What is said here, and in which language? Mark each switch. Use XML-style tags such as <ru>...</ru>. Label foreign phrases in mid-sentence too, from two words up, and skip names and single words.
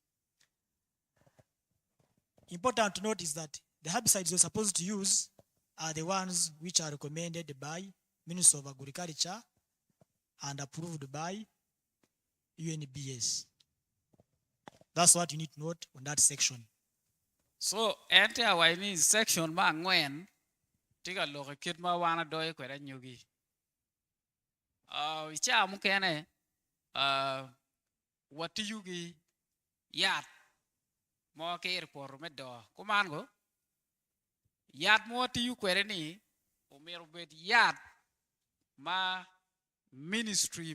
<en>Important to note is that the herbicides you're supposed to use are the ones which are recommended by Ministry of Agriculture and approved by UNBS. That's what you need to note on that section.</en> <ach>So ente awaini section ma ngwen tiga loke kit ma wana doy kwera nyugi. Icha mukene wati yugi yat mo ke por medo kumango yat mo ti yu kwere ni umero bet yat ma ministry</ach>